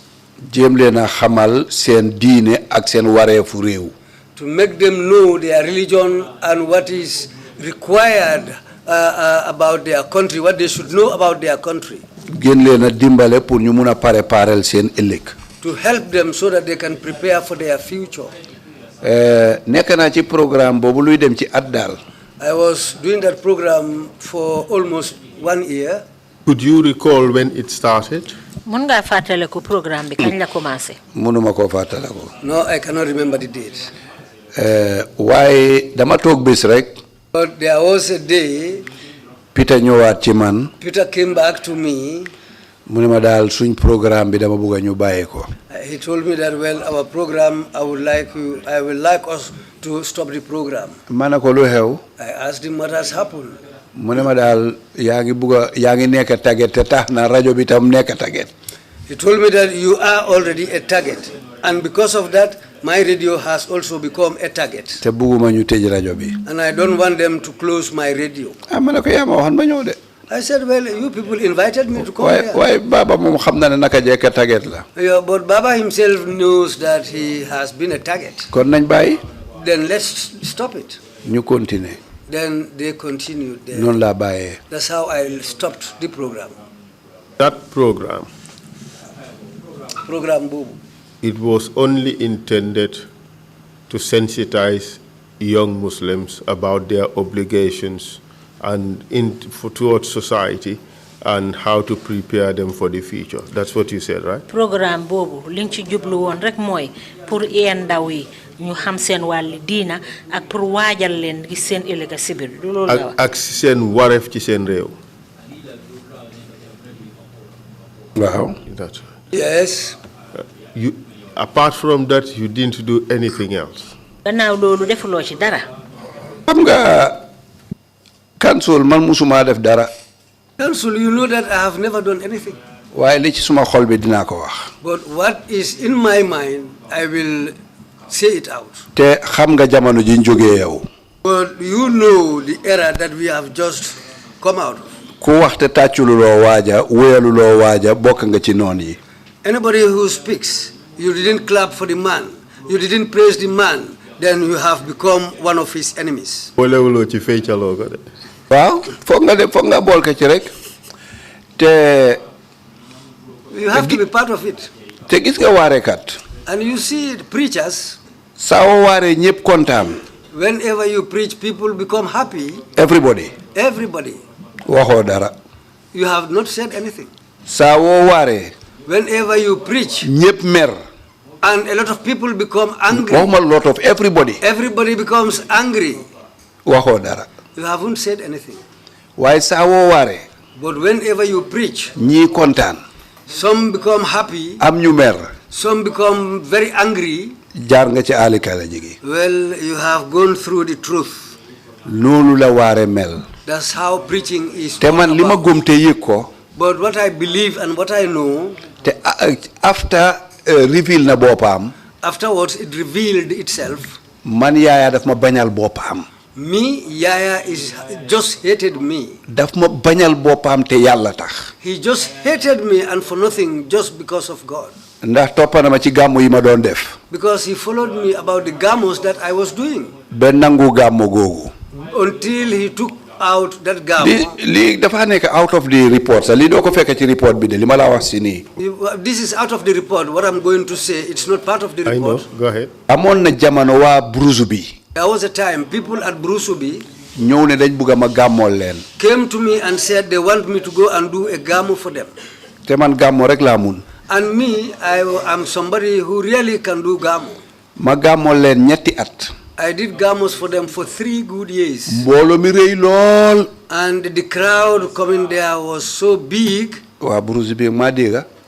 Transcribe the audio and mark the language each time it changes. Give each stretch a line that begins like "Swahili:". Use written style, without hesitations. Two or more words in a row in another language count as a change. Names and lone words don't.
Wolof: jéem leen a xamal seen diine ak seen wareefu réew.
English: To make them know their religion and what is required about their country, what they should know about their country.
Wolof: gën leen a dimbale pour ñu mun a préparer seen ëllëg.
English: To help them so that they can prepare for their future.
Wolof: nekk naa ci programme boobu luy dem ci at daal.
English: I was doing that program for almost 1 year. Could you recall when it started?
Wolof: Mun ngaa fàttaliku programme bi kañ la commencé. mënuma koo fàttaliku.
English: No, I cannot remember the date.
Wolof: waaye dama toog bés rek.
English: But there was a day.
Wolof: Peter ñëwaat ci man.
English: Peter came back to me.
Wolof: mu ne ma daal suñ programme bi dama bëgg a ñu bàyyi ko.
English: He told me that, well, our program, I would like us to stop the program.
Wolof: ma ne ko lu xew.
English: I asked him what has happened.
Wolof: mu ne ma daal yaa ngi nekk target te tax na rajo bi tam nekk target.
English: He told me that you are already a target. And because of that, my radio has also become a target.
Wolof: te bugguma ñu tëj rajo bi.
English: And I don't want them to close my radio.
Wolof: ma ne ko yaa ma waxoon ba ñëw de.
English: I said, well, you people invited me to come here.
Wolof: waaye Baba moom xam na ne naka jekk target la.
English: Yeah, but Baba himself knows that he has been a target.
Wolof: kon nañ bàyyi.
English: Then let's stop it.
Wolof: ñu continuer.
English: Then they continued there.
Wolof: noonu laa bàyyee.
English: That's how I stopped the program. That program, Bobo. it was only intended to sensitize young Muslims about their obligations and towards society and how to prepare them for the future. That's what you said, right?
Wolof: Programme bobu liñ ci jublu won rek moy pour ndaw yi ñu xam seen wàlli diina ak pour waajal leen gi seen ëllëg si biir du loolu la wax. ak seen wareef ci seen réew.
English: Wow. Yes. Apart from that, you didn't do anything else.
Wolof: Gannaaw loolu defuloo ci dara. xam nga council man musuma def dara.
English: Council, you know that I have never done anything.
Wolof: waaye li ci suma xol bi dinaa ko wax.
English: But what is in my mind, I will say it out.
Wolof: te xam nga jamono ji ñu jógee yow.
English: But you know the era that we have just come out of.
Wolof: ku wax te tàccululoo waaja wéyaluloo waaja bokk nga ci noon yi.
English: Anybody who speaks, you didn't clap for the man, you didn't praise the man, then you have become one of his enemies.
Wolof: boolewuloo ci feccaloo ko de. waaw foog nga bool ko ci rek te.
English: You have to be part of it.
Wolof: te gis nga waarekat.
English: And you see preachers.
Wolof: saa woo waaree ñëpp kontaan.
English: Whenever you preach, people become happy. Everybody.
Wolof: waxoo dara.
English: You have not said anything.
Wolof: saa woo waaree.
English: Whenever you preach.
Wolof: ñëpp mer.
English: And a lot of people become angry. waxuma lot of everybody. Everybody becomes angry.
Wolof: waxoo dara.
English: You haven't said anything.
Wolof: waaye saa woo waaree.
English: But whenever you preach.
Wolof: ñii kontaan.
English: Some become happy.
Wolof: am ñu mer.
English: Some become very angry.
Wolof: jaar nga ci aalikala jigi.
English: Well, you have gone through the truth.
Wolof: loolu la waare mel.
English: That's how preaching is.
Wolof: te man li ma gëm te yëg ko.
English: But what I believe and what I know.
Wolof: te after reveal na boppam.
English: Afterwards, it revealed itself.
Wolof: man yaaya daf ma bañal boppam.
English: Me, Yaya is just hated me.
Wolof: daf ma bañal boppam te yàlla tax.
English: He just hated me and for nothing, just because of God.
Wolof: ndax toppana ma ci gàmmu yi ma doon def.
English: Because he followed me about the gamos that I was doing.
Wolof: ba nangu gàmmu googu.
English: Until he took out that gamo.
Wolof: lii dafa nekk
English: out of the report
Wolof: sax lii doo ko fekk ci report bi de li ma la wax si nii.
English: This is out of the report. What I'm going to say, it's not part of the report. I know. Go ahead.
Wolof: amoon na jamono waa Bruce bi.
English: There was a time people at Brusubi
Wolof: ñëw ne dañ bugg ma gàmmool leen.
English: came to me and said they want me to go and do a gamo for them.
Wolof: te man gàmmo rek laa mun.
English: And me, I am somebody who really can do gamo.
Wolof: ma gàmmool leen ñetti at.
English: I did gamos for them for 3 good years.
Wolof: mbooloo mi rëy lool.
English: And the crowd coming there was so big.
Wolof: waa Bruce bi maa dégga.